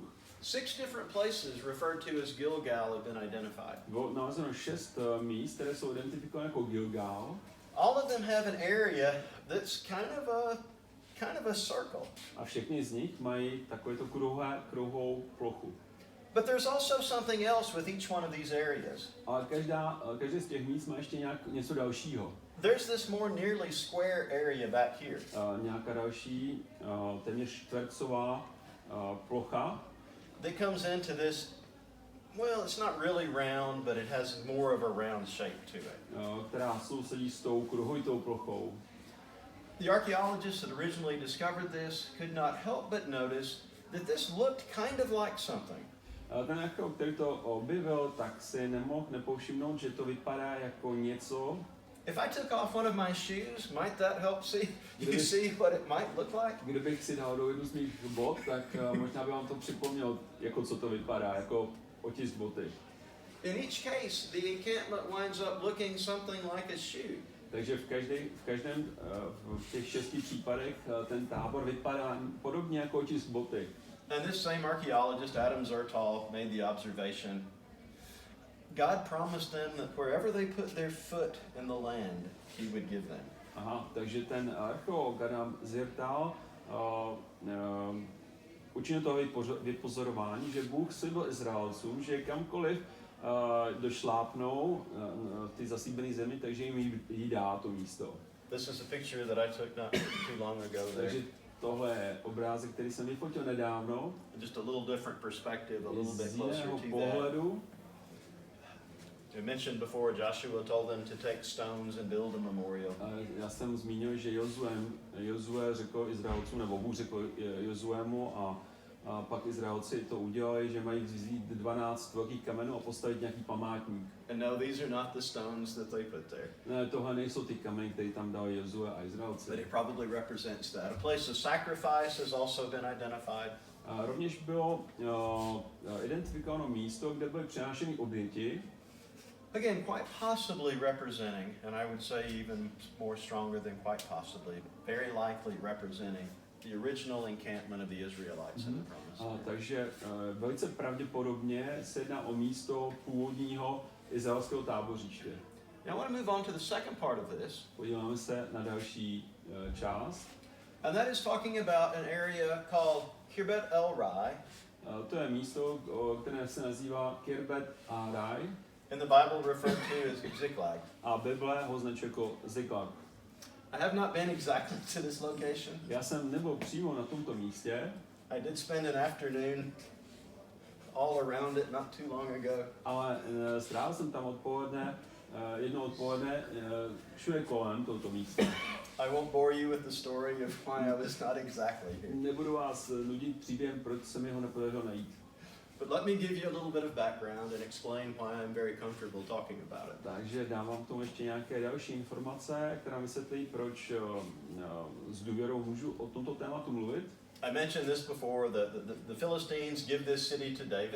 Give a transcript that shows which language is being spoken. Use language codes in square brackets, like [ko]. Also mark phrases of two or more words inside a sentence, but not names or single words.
[en] 6 different places referred to as Gilgál have been identified. [cs] Bylo nalezeno 6 míst, které jsou identifikovány jako Gilgál. [en] All of them have an area that's kind of a circle. [cs] A všechny z nich mají takovéto kruhovou plochu. [en] But there's also something else with each one of these areas. [cs] Ale každé z těch míst má ještě něco dalšího. [en] There's this more nearly square area back here. [cs] Nějaká další, téměř čtvercová plocha. [en] That comes into this, well, it's not really round, but it has more of a round shape to it. [cs] Která sousedí s tou kruhovitou plochou. [en] The archaeologists that originally discovered this could not help but notice that this looked kind of like something. [cs] Ten archeolog, který to objevil, tak si nemohl nepovšimnout, že to vypadá jako něco. [en] If I took off one of my shoes, might that help you see what it might look like? [cs] Kdybych si dal do jednu z mých bot, tak možná by vám to připomnělo, jako co to vypadá, jako otisk boty. [en] In each case, the encampment winds up looking something like a shoe. [cs] Takže v těch 6 případech ten tábor vypadá podobně jako otisk boty. [en] And this same archaeologist, Adam Zertal, made the observation, God promised them that wherever they put their foot in the land, he would give them. [cs] Aha, takže ten archeolog Adam Zertal učinil toho vypozorování, že Bůh slíbil Izraelcům, že kamkoliv došlápnou ty zasíbené zemi, takže jim jí dá to místo. [en] This is a picture that I took not too long ago there. [cs] Takže tohle je obrázek, který jsem vyfotil nedávno. [en] Just a little different perspective, a little bit [cs] Z [en] closer [cs] jiného [en] to that. [cs] pohledu. [en] We mentioned before, Joshua told them to take stones and build a memorial. [cs] Já jsem zmínil, že Jozue řekl Izraelcům, nebo Bůh řekl Jozuemu a pak Izraelci to udělali, že mají vzít 12 velkých kamenů a postavit nějaký památník. [en] And no, these are not the stones that they put there. [cs] Ne, tohle nejsou ty kameny, které tam dali Jozue a Izraelci. [en] But it probably represents that. A place of sacrifice has also been identified. [cs] A rovněž bylo identifikováno místo, kde byly přinášeny oběti. [en] Again, quite possibly representing, and I would say even more stronger than quite possibly, very likely representing the original encampment of the Israelites in the Promised Land. [cs] Takže velice pravděpodobně se jedná o místo původního izraelského tábořiště. [en] Now I want to move on to the second part of this. [cs] Podíváme se na další část. [en] And that is talking about an area called Kirbet El Rai. [cs] To je místo, které se nazývá Kirbet a Raj. [en] In the Bible referred to as Siklag. [cs] A Bible ho označuje jako Siklag. [en] I have not been exactly to this location. [cs] Já jsem nebyl přímo na tomto místě. [en] I did spend an afternoon all around it not too long ago. [cs] Ale strávil jsem tam jedno odpoledne všude kolem tohoto místa. [en] I won't bore you with the story of why I was not exactly here. [cs] Nebudu vás nudit příběhem, proč se mi ho nepodařilo najít. [en] But let me give you a little bit of background and explain why I'm very comfortable talking about it. [cs] Takže dám vám k tomu ještě nějaké další informace, která vysvětlí, proč s důvěrou můžu o tomto tématu mluvit. [en] I mentioned this before, the Philistines give this city to David.